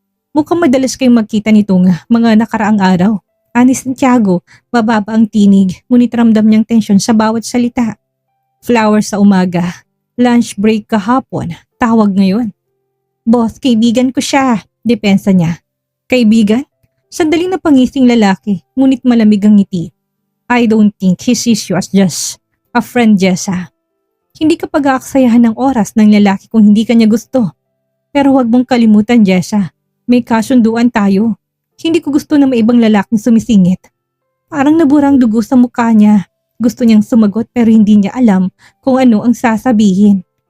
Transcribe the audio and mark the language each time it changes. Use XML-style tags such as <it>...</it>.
<tl>Mukhang madalas kayong magkita nitong mga nakaraang araw. Ani Santiago, bababa ang tinig, ngunit ramdam niyang tensyon sa bawat salita. Flowers sa umaga, lunch break kahapon, tawag ngayon. Boss, kaibigan ko siya. Depensa niya. Kaibigan? Sandaling napangising lalaki, ngunit malamig ang ngiti.</tl> <en>I don't think he sees you as just a friend, Jessa.</en> <tl>Hindi ka pag-aaksayahan ng oras ng lalaki kung hindi ka niya gusto. Pero huwag mong kalimutan, Jessa. May kasunduan tayo. Hindi ko gusto na may ibang lalaking sumisingit. Parang naburang dugo sa mukha niya. Gusto niyang sumagot pero hindi niya alam kung ano ang sasabihin.</tl>